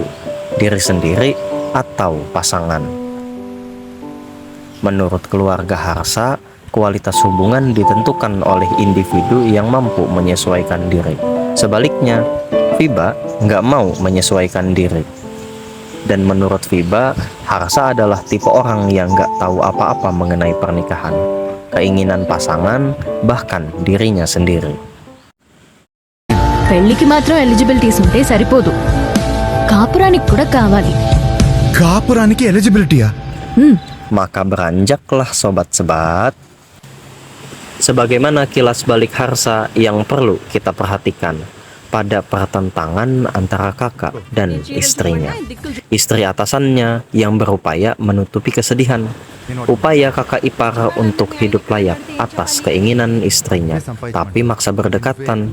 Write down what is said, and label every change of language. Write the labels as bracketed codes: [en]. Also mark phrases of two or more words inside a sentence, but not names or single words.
[id] Diri sendiri atau pasangan? Menurut keluarga Harsa, kualitas hubungan ditentukan oleh individu yang mampu menyesuaikan diri. Sebaliknya, Fiba nggak mau menyesuaikan diri. Dan menurut Fiba, Harsa adalah tipe orang yang nggak tahu apa-apa mengenai pernikahan, keinginan pasangan, bahkan dirinya sendiri. [te] పెళ్లికి మాత్రం ఎలిజిబిలిటీస్ ఉంటే సరిపోదు, కాపురానికి కూడా కావాలి. కాపురానికి ఎలిజిబిలిటీయా? [id] Maka beranjaklah sobat-sebat, sebagaimana kilas balik Harsa yang perlu kita perhatikan pada pertentangan antara kakak dan istrinya. Istri atasannya yang berupaya menutupi kesedihan, upaya kakak ipar untuk hidup layak atas keinginan istrinya, tapi maksa berdekatan.